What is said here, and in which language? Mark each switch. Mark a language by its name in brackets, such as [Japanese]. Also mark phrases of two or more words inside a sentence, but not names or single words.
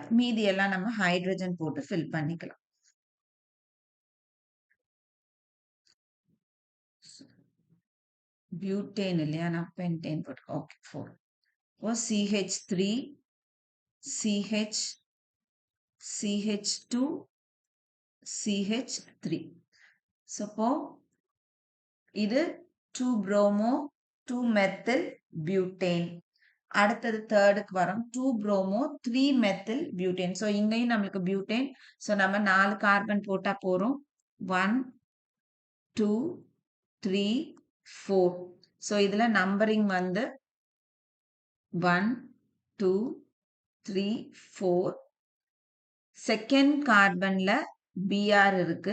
[Tamil] மீதி எல்லாம் நம்ம ஹைட்ரஜன் போட்டு ஃபில் பண்ணிக்கலாம். பியூட்டேன் இல்லையா, நான் பென்டேன் போட்டு ஓகே 4. இப்போ CH3 CH CH2 CH3. [English] ஸோ [Tamil] இப்போ இது [English] 2 bromo 2 methyl butane. [Tamil] அடுத்தது தேர்டுக்கு வரும் [English] 2 bromo 3 methyl butane. [Tamil] ஸோ இங்கேயும் நம்மளுக்கு பியூட்டேன். ஸோ நம்ம 4 கார்பன் போட்டா போறோம். 1 2 3 4. ஸோ இதுல நம்பரிங் வந்து 1 2 3 4. [English] second carbonல [Tamil] Br இருக்கு.